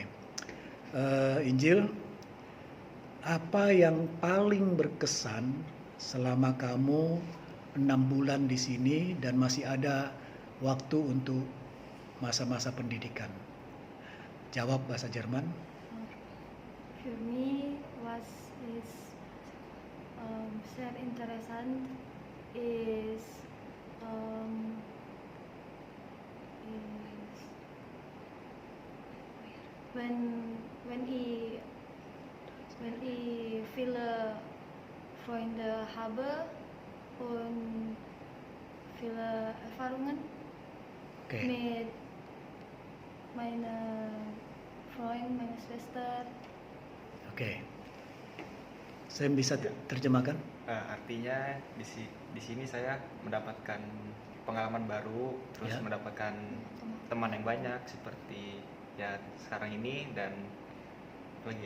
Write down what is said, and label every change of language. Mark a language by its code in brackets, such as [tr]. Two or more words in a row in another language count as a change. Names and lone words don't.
[id] Injil, apa yang paling berkesan selama kamu 6 bulan di sini dan masih ada waktu untuk masa-masa pendidikan? Jawab bahasa Jerman. [de] Für mich was ist sehr interessant ist when ich viele Freunde habe und viele Erfahrungen [id] Oke. [de] mit meiner Freund, meiner Schwester. [id] Oke. Saya bisa terjemahkan? Artinya di sini saya mendapatkan pengalaman baru, terus Ya. mendapatkan teman yang banyak seperti ya sekarang ini dan apa lagi ya?